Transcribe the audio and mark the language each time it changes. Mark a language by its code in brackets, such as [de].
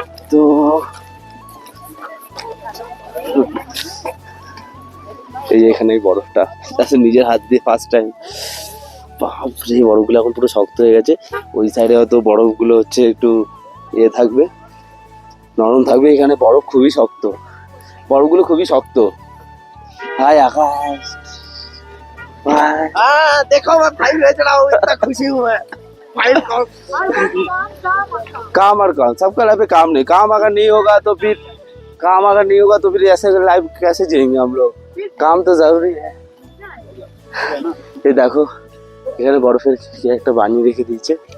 [bn] তো এই যে এখানে বরফটা, আসলে নিজের হাত দিয়ে ফার্স্ট টাইম। বাপরে, বরফগুলো এখন পুরো শক্ত হয়ে গেছে। ওই সাইডে হয়তো বরফগুলো হচ্ছে একটু ইয়ে থাকবে, নরম থাকবে। এখানে বরফ খুবই শক্ত, বরফগুলো খুবই শক্ত। হাই আকাশ, [hi] देखो मैं फाइल भेज रहा हूँ, इतना खुशी हूँ मैं। फाइल काम और काम, सबका लाइफ में काम नहीं। काम अगर नहीं होगा तो फिर ऐसे लाइफ कैसे जिएंगे हम लोग। काम तो जरूरी है। ये देखो [bn] এখানে বরফের কি একটা বানিয়ে রেখে দিয়েছে।